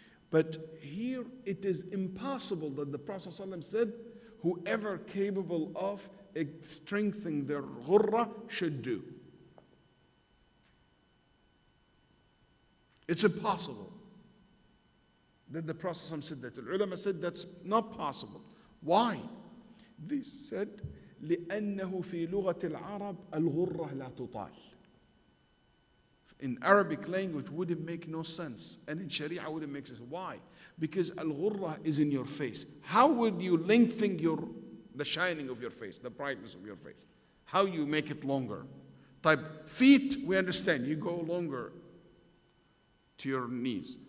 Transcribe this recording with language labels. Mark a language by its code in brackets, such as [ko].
[en] But here it is impossible that the Prophet ﷺ said, whoever capable of strengthening their ghurra should do. It's impossible that the Prophet ﷺ said that. The ulama said that's not possible. Why? [ar] They said, لأنه في لغة العرب الغرة لا تطال. [en] In Arabic language wouldn't make no sense, and in Sharia wouldn't make sense. Why? Because al-ghurra is in your face. How would you lengthen the shining of your face, the brightness of your face? How you make it longer? Type feet, we understand, you go longer to your knees.